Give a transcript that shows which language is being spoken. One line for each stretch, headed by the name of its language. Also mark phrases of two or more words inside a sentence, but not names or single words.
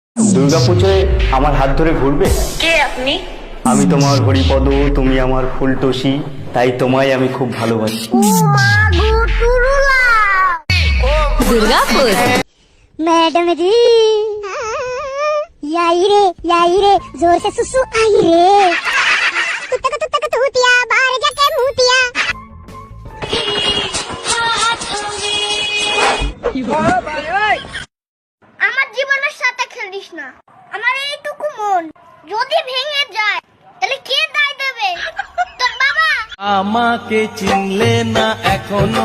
Bangla: দুর্গাপুজোয় আমার হাত ধরে ঘুরবে? কে আপনি? আমি তোমার হরিপদ, তুমি আমার ফুলটসি, তাই তোমায় আমি খুব ভালোবাসি। দুর্গাপুর।
Hindi: मैडम जी याई रे जोर से सुसु आई रे तुतक तूतिया बाहर जाके मुतिया।
Bangla: আমার জীবনের সাথে খেলিস না, আমার এইটুকু মন যদি ভেঙে যায় তাহলে কে দায় দেবে? তোর বাবা। আমাকে চিনলে না এখনো।